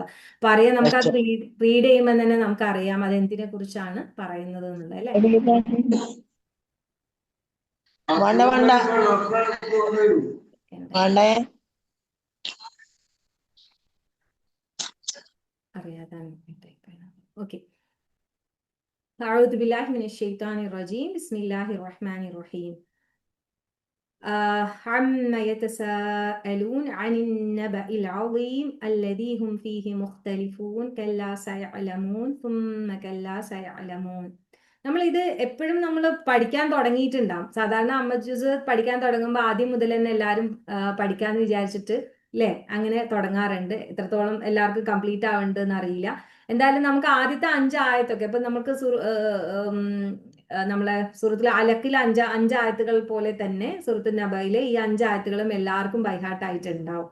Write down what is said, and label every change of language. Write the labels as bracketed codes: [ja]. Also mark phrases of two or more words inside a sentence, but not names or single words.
[ml] അപ്പൊ അറിയാം, നമുക്കത് റീഡ് ചെയ്യുമ്പോൾ തന്നെ നമുക്കറിയാം അത് എന്തിനെ കുറിച്ചാണ് പറയുന്നത് എന്നുള്ളത് അല്ലെ. അറിയാതാണ്. ഓക്കെ, [ar] أعوذ بالله من الشيطان الرجيم بسم الله الرحمن الرحيم عما يتساءلون عن النبأ العظيم الذي هم فيه مختلفون كلا سيعلمون ثم كلا سيعلمون. [ml] നമ്മൾ ഇത് എപ്പോഴും നമ്മൾ പഠിക്കാൻ തുടങ്ങിയിട്ടുണ്ടാവും. സാധാരണ അമ്മജൂസ് പഠിക്കാൻ തുടങ്ങുമ്പോൾ ആദ്യം മുതൽ തന്നെ എല്ലാവരും പഠിക്കാന്ന് വിചാരിച്ചിട്ട് അല്ലേ അങ്ങനെ തുടങ്ങാറുണ്ട്. എത്രത്തോളം എല്ലാവർക്കും കംപ്ലീറ്റ് ആവുന്നുണ്ടെന്ന് അറിയില്ല. എന്തായാലും നമുക്ക് ആദ്യത്തെ 5 ആയത്തൊക്കെ ഇപ്പൊ നമുക്ക് നമ്മളെ സൂറത്തുൽ അലക്കിലെ അഞ്ചായത്തുകൾ പോലെ തന്നെ സൂറത്തുൽ നബയിലെ ഈ 5 ആയത്തുകളും എല്ലാവർക്കും ബൈഹാർട്ട് ആയിട്ടുണ്ടാവും.